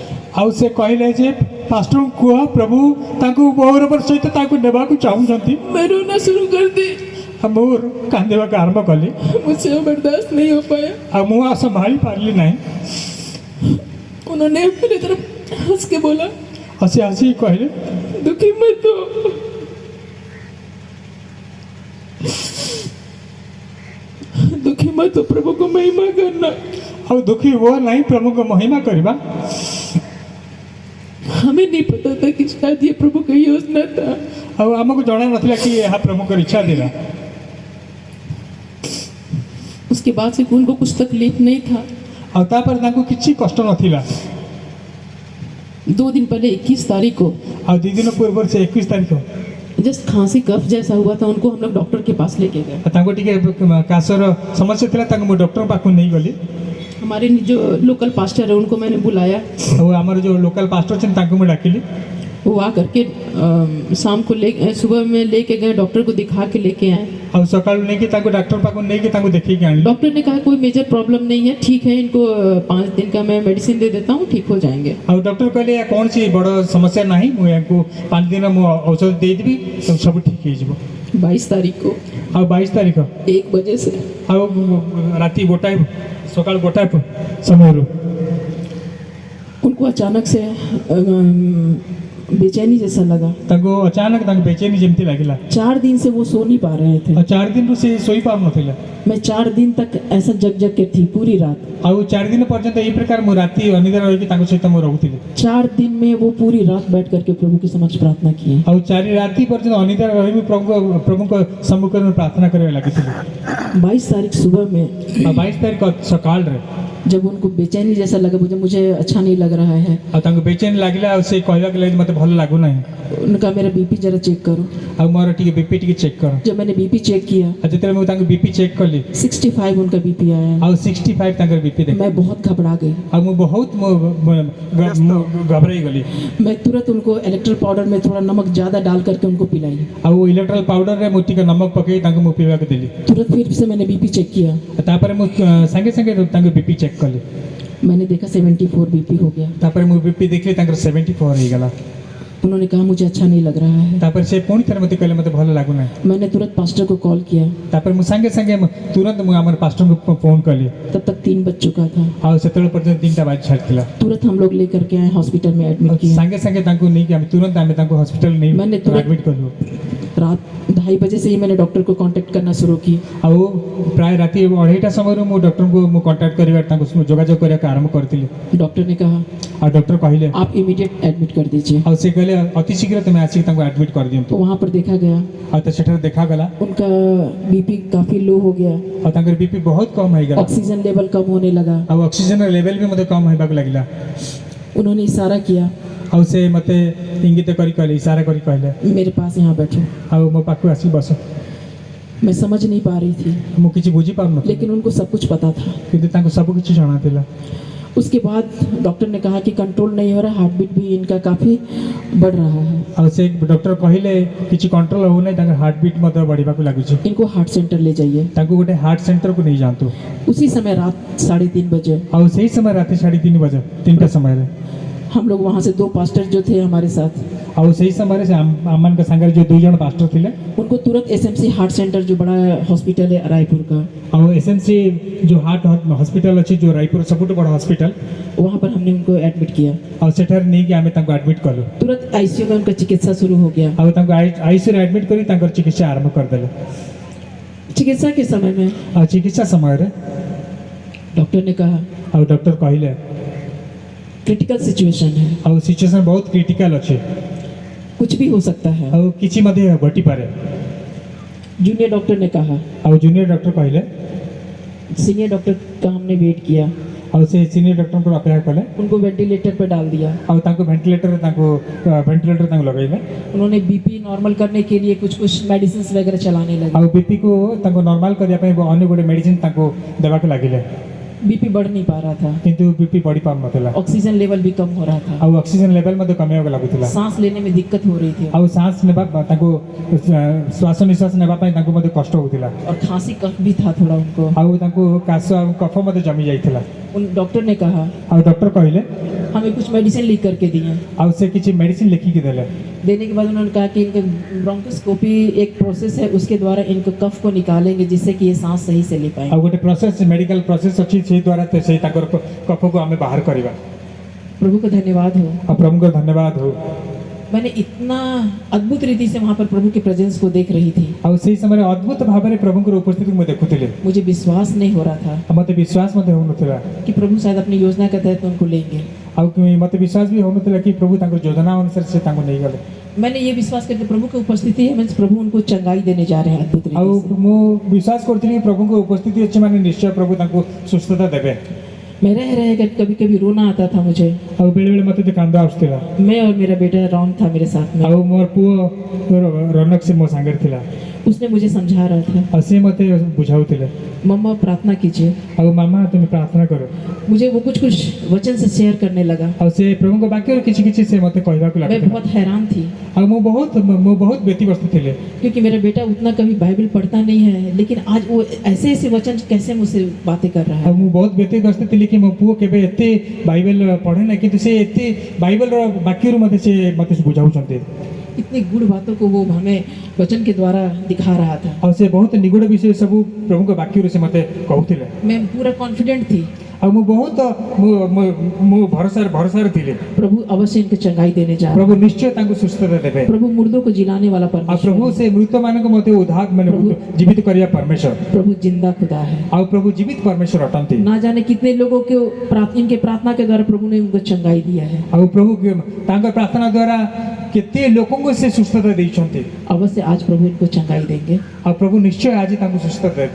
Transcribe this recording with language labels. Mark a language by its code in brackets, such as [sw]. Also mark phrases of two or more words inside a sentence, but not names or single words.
[or] ଆଉ ସେ କହିଲେ ଯେ ପାଷ୍ଟରଙ୍କୁ କୁହ ପ୍ରଭୁ ତାଙ୍କୁ ଗୌରବର ସହିତ ତାଙ୍କୁ ନେବାକୁ ଚାହୁଁଛନ୍ତି। [hi] मैं रोना शुरू कर दी, [or] ଆଉ ମୁଁ କାନ୍ଦିବାକୁ ଆରମ୍ଭ କଲି। [hi] मुझसे वो बर्दाश्त नहीं हो पाया। [or] ଆଉ ମୁଁ ଆଉ ସମ୍ଭାଳି ପାରିଲି ନାହିଁ। [hi] उन्होंने मेरी तरफ हंस के बोला [or] ଆଉ ସେ ଆସିକି କହିଲେ [hi] दुखी मत हो, दुखी मत हो, प्रभु को महिमा करना। [or] ଆଉ ଦୁଃଖୀ ହୁଅ ନାହିଁ, ପ୍ରଭୁଙ୍କ ମହିମା କରିବା। [hi] हमें नहीं पता था कि शायद ये प्रभु का योजना था। [or] ଆଉ ଆମକୁ ଜଣା ନଥିଲା କି ଏହା ପ୍ରଭୁଙ୍କର ଇଚ୍ଛା ଥିଲା। [hi] उसके बाद से उनको कुछ तकलीफ नहीं था। [or] ଆଉ ତାପରେ ତାଙ୍କୁ କିଛି କଷ୍ଟ ନଥିଲା। [hi] 2 दिन पहले 21 तारीख को [or] ଆଉ 2 ଦିନ ପୂର୍ବରୁ ସେ 21 ତାରିଖ [hi] जस्ट खांसी कफ जैसा हुआ था, उनको हम लोग डॉक्टर के पास लेके गए। [or] ତାଙ୍କୁ ଟିକେ କାଶର ସମସ୍ୟା ଥିଲା, ତାଙ୍କୁ ମୁଁ ଡକ୍ଟର ପାଖକୁ ନେଇଗଲି। [hi] हमारे जो [en] local pastor [hi] है उनको मैंने बुलाया। [or] ଆଉ ଆମର ଯେଉଁ [en] local pastor [or] ଅଛନ୍ତି ତାଙ୍କୁ ମୁଁ ଡାକିଲି। [hi] वो आ करके शाम को सुबह में लेके गए, डॉक्टर को दिखा के लेके आए। [or] ଆଉ ସକାଳୁ ନେଇକି ତାଙ୍କୁ ଡାକ୍ତର ପାଖକୁ ନେଇକି ତାଙ୍କୁ ଦେଖେଇକି ଆଣିଲି। [hi] डॉक्टर ने कहा कोई [en] major problem [hi] नहीं है, ठीक है, इनको 5 दिन का मैं मेडिसिन दे देता हूँ, ठीक हो जाएंगे। [or] ଆଉ ଡକ୍ଟର କହିଲେ ଏହା କୌଣସି ବଡ଼ ସମସ୍ୟା ନାହିଁ, ମୁଁ ୟାଙ୍କୁ 5 ଦିନ ମୁଁ ଔଷଧ ଦେଇଦେବି, ସବୁ ଠିକ୍ ହେଇଯିବ। [hi] 22 तारीख को [or] ଆଉ 22 ତାରିଖ [hi] 1 बजे से [or] ଆଉ ରାତି 1ଟା ସକାଳ 1ଟା ସମୟରୁ [hi] उनको अचानक से बेचैनी जैसा लगा। [or] ତାଙ୍କୁ ଅଚାନକ ତାଙ୍କୁ ବେଚେନି ଯେମିତି ଲାଗିଲା। [hi] 4 दिन से वो सो नहीं पा रहे थे। [or] ଆଉ 4 ଦିନରୁ ସେ ଶୋଇପାରୁନଥିଲେ। [hi] मैं 4 दिन तक ऐसा जग जग के थी पूरी रात। [or] ଆଉ 4 ଦିନ ପର୍ଯ୍ୟନ୍ତ ଏଇ ପ୍ରକାର ମୁଁ ରାତି ଅନିଦ୍ରା ରହିକି ତାଙ୍କ ସହିତ ମୁଁ ରହୁଥିଲି। [hi] 4 दिन में वो पूरी रात बैठ करके प्रभु के समक्ष प्रार्थना किए। [or] ଆଉ 4 ରାତି ପର୍ଯ୍ୟନ୍ତ ଅନିଦ୍ରା ରହିବି ପ୍ରଭୁଙ୍କ ସମ୍ମୁଖରେ ମୁଁ ପ୍ରାର୍ଥନା କରିବା ଲାଗିଥିଲି। [hi] 22 तारीख सुबह में [or] ଆଉ 22 ତାରିଖ ସକାଳରେ [hi] जब उनको बेचैनी जैसा लगा, मुझे अच्छा नहीं लग रहा है, [or] ଆଉ ତାଙ୍କୁ ବେଚେନି ଲାଗିଲା। ଆଉ ସେ କହିବାକୁ ଲାଗିଲେ ମୋତେ ଭଲ ଲାଗୁନାହିଁ, [hi] उनका मेरा बीपी जरा चेक करो। [or] ଆଉ ମୋର ଟିକେ ବିପି ଟିକେ ଚେକ୍ କର। [hi] जब मैंने [en] BP check [hi] किया [or] ଆଉ ଯେତେବେଳେ ମୁଁ ତାଙ୍କୁ [en] BP check [or] କଲି [hi] 65 उनका बीपी आया। [or] ଆଉ 65 ତାଙ୍କର ବିପି ଦେଖ। [hi] मैं बहुत घबरा गई। [or] ଆଉ ମୁଁ ବହୁତ ଘବରାଇ ଗଲି। [hi] मैं तुरंत उनको इलेक्ट्रल पाउडर में थोड़ा नमक ज़्यादा डाल करके उनको पिलाई। [or] ଆଉ ଇଲେକ୍ଟ୍ରୋଲ ପାଉଡରରେ ମୁଁ ଟିକେ ନମକ ପକେଇ ତାଙ୍କୁ ମୁଁ ପିଇବାକୁ ଦେଲି। [hi] तुरंत फिर से मैंने [en] BP check [hi] किया। [or] ତାପରେ ମୁଁ ସାଙ୍ଗେ ସାଙ୍ଗେ ତାଙ୍କୁ [en] BP check [or] କଲି। [hi] मैंने देखा 74 बीपी हो गया। [or] ତାପରେ ମୁଁ ବିପି ଦେଖିଲି ତାଙ୍କର 74 ହେଇଗଲା। [hi] उन्होंने कहा मुझे अच्छा नहीं लग रहा है। [or] ତାପରେ ସେ ପୁଣି ଥରେ ମୋତେ କହିଲେ ମୋତେ ଭଲ ଲାଗୁନାହିଁ। [hi] मैंने तुरंत पास्टर को कॉल किया। [or] ତାପରେ ମୁଁ ସାଙ୍ଗେ ସାଙ୍ଗେ ତୁରନ୍ତ ମୁଁ ଆମର ପାଷ୍ଟରଙ୍କୁ ଫୋନ୍ କଲି। [hi] तब तक 3 बज चुका था। [or] ଆଉ ସେତେବେଳେ ପର୍ଯ୍ୟନ୍ତ 3ଟା ବାଜି ସାରିଥିଲା। [hi] तुरंत हम लोग लेकर के आए, हॉस्पिटल में एडमिट किया। [or] ସାଙ୍ଗେ ସାଙ୍ଗେ ତାଙ୍କୁ ନେଇକି ଆମେ ତାଙ୍କୁ ହସ୍ପିଟାଲ ନେଇ ମାନେ ତୁରନ୍ତ- ଆଡମିଟ୍ କଲୁ। [hi] रात 2:30 बजे से ही मैंने डॉक्टर को कांटेक्ट करना शुरू की। [or] ଆଉ ପ୍ରାୟ ରାତି 2:30ଟା ସମୟରୁ ମୁଁ ଡକ୍ଟରଙ୍କୁ ମୁଁ କଣ୍ଟାକ୍ଟ କରିବା ତାଙ୍କୁ ଯୋଗାଯୋଗ କରିବାକୁ ଆରମ୍ଭ କରିଥିଲି। [hi] डॉक्टर ने कहा [or] ଆଉ ଡକ୍ଟର କହିଲେ [hi] आप [en] immediate admit [hi] कर दीजिए। [or] ଆଉ ସେ କହିଲେ ଅତି ଶୀଘ୍ର ତୁମେ ଆସିକି ତାଙ୍କୁ ଆଡମିଟ୍ କରିଦିଅନ୍ତୁ। [hi] तो वहाँ पर देखा गया [or] ଆଉ ତ ସେଠାରେ ଦେଖାଗଲା [hi] उनका बीपी काफ़ी लो हो गया, [or] ଆଉ ତାଙ୍କର ବିପି ବହୁତ କମ୍ ହେଇଗଲା। [en] oxygen level [hi] कम होने लगा। [or] ଆଉ ଅକ୍ସିଜେନର ଲେଭେଲ ବି ମୋତେ କମ୍ ହେବାକୁ ଲାଗିଲା। [hi] उन्होंने इशारा किया [or] ଆଉ ସେ ମୋତେ ଇଙ୍ଗିତ କରି କହିଲେ, ଇଶାରା କରି କହିଲେ [hi] मेरे पास यहाँ बैठो। [or] ଆଉ ମୋ ପାଖକୁ ଆସିକି ବସ। [hi] मैं समझ नहीं पा रही थी, [or] ମୁଁ କିଛି ବୁଝିପାରୁନଥିଲି, [hi] लेकिन उनको सब कुछ पता था। [or] କିନ୍ତୁ ତାଙ୍କୁ ସବୁ କିଛି ଜଣାଥିଲା। [hi] उसके बाद डॉक्टर ने कहा कि कंट्रोल नहीं हो रहा, [en] heart beat [hi] भी इनका काफ़ी बढ़ रहा है, [or] ଆଉ ସେ ଡକ୍ଟର କହିଲେ କିଛି କଣ୍ଟ୍ରୋଲ ହେଉନାହିଁ, ତାଙ୍କର [en] heart beat [or] ମଧ୍ୟ ବଢ଼ିବାକୁ ଲାଗୁଛି। [hi] इनको [en] heart centre [hi] ले जाइए। [or] ତାଙ୍କୁ ଗୋଟେ ହାର୍ଟ ସେଣ୍ଟରକୁ ନେଇଯାଆନ୍ତୁ। [hi] उसी समय रात 3:30 बजे [or] ଆଉ ସେଇ ସମୟ ରାତି 3:30 ବଜେ 3ଟା ସମୟରେ [hi] हम लोग वहाँ से 2 पास्टर जो थे हमारे साथ [or] ଆଉ ସେହି ସମୟରେ ସେ ଆମମାନଙ୍କ ସାଙ୍ଗରେ ଯେଉଁ ଦୁଇ ଜଣ ପାଷ୍ଟର ଥିଲେ [hi] उनको तुरंत एसएमसी हार्ट सेंटर जो बड़ा हॉस्पिटल है रायपुर का, [or] ଆଉ SMC ଯେଉଁ [en] heart hospital [or] ଅଛି ଯେଉଁ ରାୟପୁର ସବୁଠୁ ବଡ଼ ହସ୍ପିଟାଲ, [hi] वहाँ पर हमने उनको एडमिट किया। [or] ଆଉ ସେଠାରେ ନେଇକି ଆମେ ତାଙ୍କୁ ଆଡ଼ମିଟ୍ କଲୁ। [hi] तुरंत आईसीयू में उनका चिकित्सा शुरू हो गया। [or] ଆଉ ତାଙ୍କୁ ଆଇସିୟୁରେ ଆଡ଼ମିଟ୍ କରି ତାଙ୍କର ଚିକିତ୍ସା ଆରମ୍ଭ କରିଦେଲେ। [hi] चिकित्सा के समय में [or] ଆଉ ଚିକିତ୍ସା ସମୟରେ [hi] डॉक्टर ने कहा [or] ଆଉ ଡକ୍ଟର କହିଲେ [en] critical situation है, [or] ଆଉ ସିଚୁଏସନ୍ ବହୁତ କ୍ରିଟିକାଲ ଅଛି, [hi] कुछ भी हो सकता है। [or] ଆଉ କିଛି ମଧ୍ୟ ଘଟିପାରେ। [en] junior doctor [hi] ने कहा, [or] ଆଉ [en] junior doctor [or] କହିଲେ, [en] senior doctor [hi] का हमने वेट किया, [or] ଆଉ ସେ ସିନିୟର ଡକ୍ଟରଙ୍କୁ ଅପେକ୍ଷା କଲେ, [hi] उनको वेंटिलेटर पर डाल दिया। [or] ଆଉ ତାଙ୍କୁ ଭେଣ୍ଟିଲେଟର ତାଙ୍କୁ ଲଗାଇଲେ। [hi] उन्होंने [en] BP normal [hi] करने के लिए कुछ कुछ मेडिसिन वगैरह चलाने लगे। [or] ଆଉ ବିପିକୁ ତାଙ୍କୁ ନର୍ମାଲ କରିବା ପାଇଁ ଅନ୍ୟ ଗୋଟେ ମେଡିସିନ ତାଙ୍କୁ ଦେବାକୁ ଲାଗିଲେ, [hi] बीपी बढ़ नहीं पा रहा था, [or] କିନ୍ତୁ ବିପି ବଢ଼ି ପାରୁନଥିଲା, [en] oxygen level [hi] भी कम हो रहा था, [or] ଆଉ [en] oxygen level [or] ମଧ୍ୟ କମିବାକୁ ଲାଗୁଥିଲା, [hi] सांस लेने में दिक्कत हो रही थी [or] ଆଉ ଶ୍ୱାସ ନେବା ତାଙ୍କୁ ଶ୍ୱାସ ନିଶ୍ୱାସ ନେବା ପାଇଁ ତାଙ୍କୁ ମଧ୍ୟ କଷ୍ଟ ହେଉଥିଲା, [hi] और खांसी कफ भी था थोड़ा उनको। [or] ଆଉ ତାଙ୍କୁ କାଶ ଆଉ କଫ ମଧ୍ୟ ଜମି ଯାଇଥିଲା। [hi] उन डॉक्टर ने कहा [or] ଆଉ ଡକ୍ଟର କହିଲେ, [hi] हमें कुछ मेडिसिन लिख करके दिए। [or] ଆଉ ସେ କିଛି ମେଡିସିନ ଲେଖିକି ଦେଲେ। [hi] देने के बाद उन्होंने कहा कि इनका ब्रोंकोस्कोपी एक प्रोसेस है, उसके द्वारा इनको कफ को निकालेंगे जिससे कि ये सांस सही से ले पाए। [or] ଆଉ ଗୋଟେ ପ୍ରୋସେସ [en] medical process [or] ଅଛି, ସେଇ ଦ୍ୱାରା ସେଇ ତାଙ୍କର କଫକୁ ଆମେ ବାହାର କରିବା। [hi] प्रभु का धन्यवाद हो। [or] ଆଉ ପ୍ରଭୁଙ୍କର ଧନ୍ୟବାଦ ହଉ। [hi] मैंने इतना अद्भुत रीति से वहाँ पर प्रभु के प्रेजेंस को देख रही थी, [or] ଆଉ ସେଇ ସମୟରେ ଅଦ୍ଭୁତ ଭାବରେ ପ୍ରଭୁଙ୍କର ଉପସ୍ଥିତିକୁ ମୁଁ ଦେଖୁଥିଲି। [hi] मुझे विश्वास नहीं हो रहा था [or] ଆଉ ମୋତେ ବିଶ୍ୱାସ ମଧ୍ୟ ହେଉନଥିଲା, [hi] कि प्रभु शायद अपनी योजना के तहत उनको लेंगे। [or] ଆଉ ମୋତେ ବିଶ୍ୱାସ ବି ହେଉନଥିଲା କି ପ୍ରଭୁ ତାଙ୍କର ଯୋଜନା ଅନୁସାରେ ସେ ତାଙ୍କୁ ନେଇଗଲେ। [hi] मैंने ये विश्वास करके प्रभु की उपस्थिति है, मीन्स प्रभु उनको चंगाई देने जा रहे हैं अद्भुत [or] ଆଉ [hi] रीति से। [or] ମୁଁ ବିଶ୍ୱାସ କରୁଥିଲି କି ପ୍ରଭୁଙ୍କ ଉପସ୍ଥିତି ଅଛି ମାନେ ନିଶ୍ଚୟ ପ୍ରଭୁ ତାଙ୍କୁ ସୁସ୍ଥତା ଦେବେ। [hi] मैं रह कर कभी कभी रोना आता था मुझे। [or] ଆଉ ବେଳେବେଳେ ମୋତେ ତ କାନ୍ଦ ଆସୁଥିଲା। [hi] मैं और मेरा बेटा रॉन था मेरे साथ में, [or] ଆଉ ମୋର ପୁଅ ରନକ ସେ ମୋ ସାଙ୍ଗରେ ଥିଲା, [hi] उसने मुझे समझा रहा था, [or] ଆଉ ସେ ମୋତେ ବୁଝାଉଥିଲେ, [hi] मम्मा प्रार्थना कीजिए। [or] ଆଉ ମାମା ତୁମେ ପ୍ରାର୍ଥନା କର। [hi] मुझे वो कुछ कुछ वचन से शेयर करने लगा। [or] ଆଉ ସେ ପ୍ରଭୁଙ୍କ ବାକ୍ୟରୁ କିଛି କିଛି ସେ ମୋତେ କହିବାକୁ [hi] मैं [or] ଲାଗିଥିଲା। [hi] बहुत हैरान थी [or] ଆଉ ମୁଁ ବହୁତ ବ୍ୟତିବ୍ୟସ୍ତ ଥିଲି, [hi] क्योंकि मेरा बेटा उतना कभी बाइबल पढ़ता नहीं है, लेकिन आज वो ऐसे ऐसे वचन कैसे मुझसे बातें कर रहा [or] ଆଉ [hi] है। [or] ମୁଁ ବହୁତ ବ୍ୟତିବ୍ୟସ୍ତ ଥିଲି କି ମୋ ପୁଅ କେବେ ଏତେ ବାଇବେଲ ପଢ଼େ ନାହିଁ, କିନ୍ତୁ ସେ ଏତେ ବାଇବେଲର ବାକ୍ୟରୁ ମୋତେ ବୁଝାଉଛନ୍ତି। [hi] इतनी गुड़ बातों को वो हमें वचन के द्वारा दिखा रहा था। [or] ଆଉ ସେ ବହୁତ ନିଗୁଡ଼ ବିଷୟ ସବୁ ପ୍ରଭୁଙ୍କ ବାକ୍ୟରୁ ସେ ମୋତେ କହୁଥିଲେ। [hi] मैं पूरा कॉन्फिडेंट थी [or] ଆଉ ମୁଁ ବହୁତ ମୁଁ ଭରସାରେ ଥିଲି, [hi] प्रभु अवश्य इनको चंगाई देने जा रहा [or] ପ୍ରଭୁ ନିଶ୍ଚୟ ତାଙ୍କୁ ସୁସ୍ଥତା ଦେବେ। [hi] है। प्रभु मुर्दों को जिलाने वाला [or] ଆଉ [hi] परमेश्वर [or] ପ୍ରଭୁ [hi] है। [or] ସେ ମୃତମାନଙ୍କୁ ମଧ୍ୟ ଉଦ୍ଧାର ମାନେ ଜୀବିତ କରିବା ପରମେଶ୍ୱର। [hi] प्रभु जिंदा खुदा है। [or] ଆଉ ପ୍ରଭୁ ଜୀବିତ ପରମେଶ୍ୱର ଅଟନ୍ତି। [hi] ना जाने कितने लोगों को इनके प्रार्थना के द्वारा प्रभु ने उनको चंगाई दिया है। [or] ଆଉ ପ୍ରଭୁ ତାଙ୍କର ପ୍ରାର୍ଥନା ଦ୍ୱାରା କେତେ ଲୋକଙ୍କୁ ସେ ସୁସ୍ଥତା ଦେଇଛନ୍ତି। [hi] अवश्य आज प्रभु इनको चंगाई देंगे। [or] ଆଉ ପ୍ରଭୁ ନିଶ୍ଚୟ ଆଜି ତାଙ୍କୁ ସୁସ୍ଥତା ଦେବେ।